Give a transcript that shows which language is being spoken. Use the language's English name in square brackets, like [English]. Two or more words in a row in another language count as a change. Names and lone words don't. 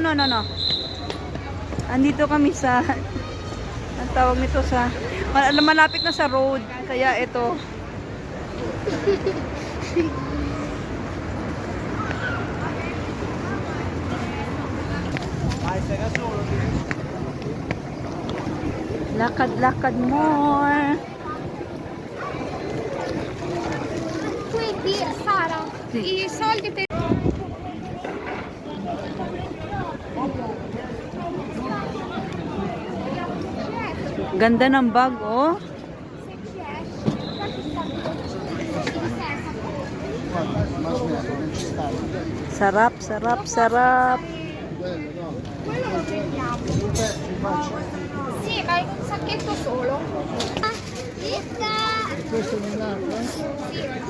[Filipino] Andito kami sa ang tawag nito sa malapit na sa road. Kaya ito. Lakad more. [Italian] Sara, I soldi per... [Filipino] Ganda ng bag, Sarap. [Italian] Quello lo prendiamo. Sì, ma in un sacchetto solo. Questo è un altro? Sì.